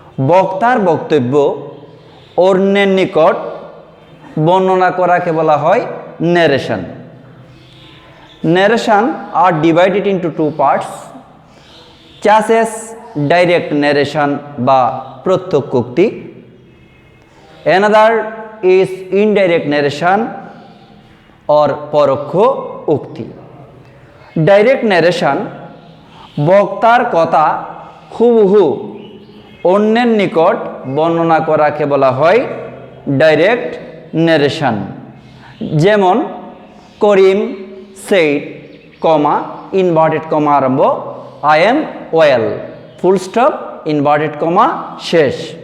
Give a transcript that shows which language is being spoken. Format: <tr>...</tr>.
<bn>বক্তার বক্তব্য অন্যের নিকট বর্ণনা করাকে বলা হয় ন্যারেশন।</bn> <en>narration are divided into two parts, such as direct narration</en> <bn>বা প্রত্যক্ষ উক্তি।</bn> <en>Another is indirect narration or</en> <bn>পরোক্ষ উক্তি। ডাইরেক্ট ন্যারেশন বক্তার কথা হুবহু অন্যের নিকট বর্ণনা করাকে বলা হয় ডাইরেক্ট ন্যারেশন। যেমন করিম said, কমা ইনভার্টেড কমা আরম্ভ,</bn> <en>I am well,</en> <bn>full stop inverted comma শেষ।</bn>